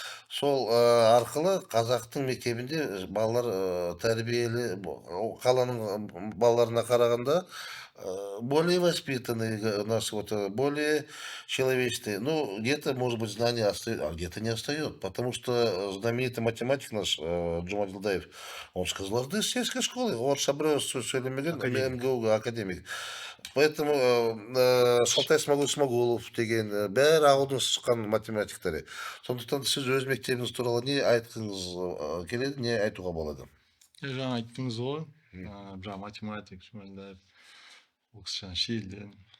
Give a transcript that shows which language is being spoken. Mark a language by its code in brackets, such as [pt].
[kk] Сол арқылы қазақтың мектебінде балалар тәрбиелі, қаланың балаларына қарағанда [ru] более воспитанные, более человечные. Ну, где-то, может быть, знания остаются, а где-то не остается. Потому что знаменитый математик наш Джумат Жылдаев, он с Кызылорды, с сельской школы, [kk] орысша біреу сөйлемеген, [ru] МГУ академик. [kk] Поэтому Шалтай Смағұлов деген бәрі ауылдан шыққан математиктер. Сондықтан сіз өз мектебіңіз туралы не айтқыңыз келеді, не айтуға болады? Жаңа айттыңыз ғой, жаңа математик, Жұмалдаев, ол кісі жаңа Шиеліден.